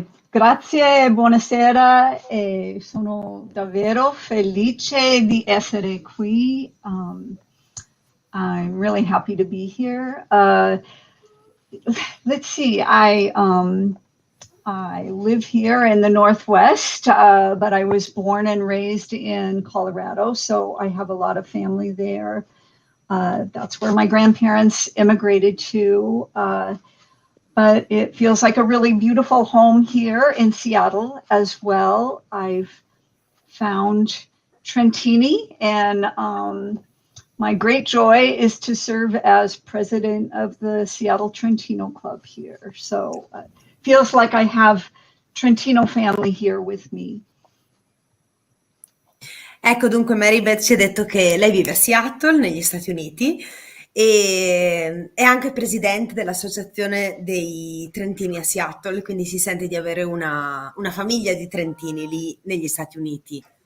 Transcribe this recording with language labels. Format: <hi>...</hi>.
<it>Grazie, buonasera, sono davvero felice di essere qui.</it> <en>I'm really happy to be here. Let's see, I live here in the Northwest, but I was born and raised in Colorado, so I have a lot of family there. That's where my grandparents immigrated to. But it feels like a really beautiful home here in Seattle as well. I've found Trentini and My great joy is to serve as president of the Seattle Trentino Club here. So it feels like I have Trentino family here with me.</en> <it>Ecco, dunque Mary Beth ci ha detto che lei vive a Seattle, negli Stati Uniti, e è anche presidente dell'Associazione dei Trentini a Seattle, quindi si sente di avere una famiglia di trentini lì negli Stati Uniti.</it>